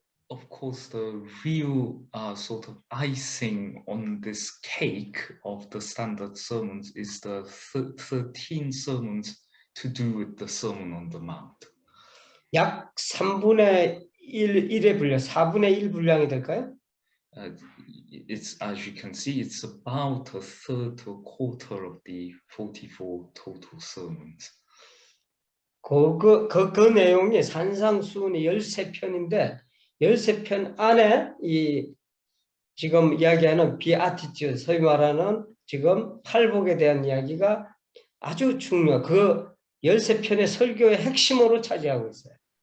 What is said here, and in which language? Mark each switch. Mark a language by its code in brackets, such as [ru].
[en] Of course, the real sort of icing on this cake of the standard sermons is the 13 sermons to do with the Sermon on the Mount. [ko] 약 3분의 1의 분량, 4분의 1 분량이 될까요? [en] It's, as you can see, it's about a third to a quarter of the 44 total sermons. [ko] 그 내용이 산상수훈이 13편인데 13편 안에 이 지금 이야기하는 비아티튜드, 소위 말하는 지금 팔복에 대한 이야기가 아주 중요해요. 그 13편의 설교의 핵심으로 차지하고 있어요.